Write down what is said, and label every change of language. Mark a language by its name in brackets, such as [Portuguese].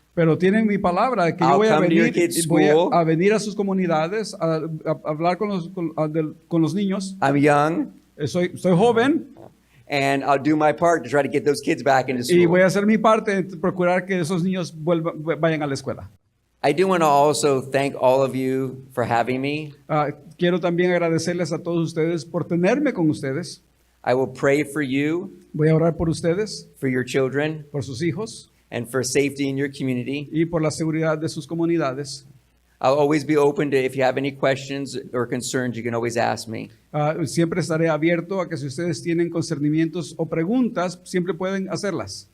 [Spanish] Pero tienen mi palabra que yo voy a venir a sus comunidades a hablar con los niños. [English] I'm young. [Spanish] Soy joven. [English] And I'll do my part to try to get those kids back into school. [Spanish] Y voy a hacer mi parte en procurar que esos niños vayan a la escuela. [English] I do want to also thank all of you for having me. [Spanish] Quiero también agradecerles a todos ustedes por tenerme con ustedes. [English] I will pray for you. [Spanish] Voy a orar por ustedes. [English] For your children. [Spanish] Por sus hijos. [English] And for safety in your community. [Spanish] Y por la seguridad de sus comunidades. [English] I'll always be open to, if you have any questions or concerns, you can always ask me. [Spanish] Siempre estaré abierto a que si ustedes tienen concernimientos o preguntas, siempre pueden hacerlas.